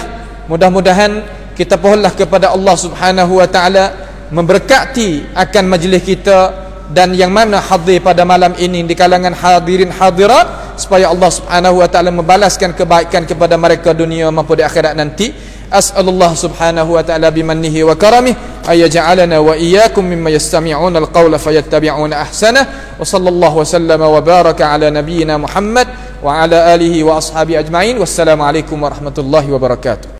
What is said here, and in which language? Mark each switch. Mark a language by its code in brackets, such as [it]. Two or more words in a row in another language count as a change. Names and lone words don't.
[ms] Mudah-mudahan kita pohonlah kepada Allah [ar] سبحانه وتعالى [ms] memberkati akan majlis kita dan yang mana hadir pada malam ini di kalangan hadirin hadirat, supaya Allah [ar] سبحانه وتعالى [ms] membalaskan kebaikan kepada mereka dunia maupun di akhirat nanti. [ar] أسأل الله سبحانه وتعالى بمنه وكرمه أن يجعلنا وإياكم ممن يستمعون القول فيتبعون أحسنه. وصلى الله وسلم وبارك على نبينا محمد وعلى آله وأصحابه أجمعين. والسلام عليكم ورحمة الله وبركاته.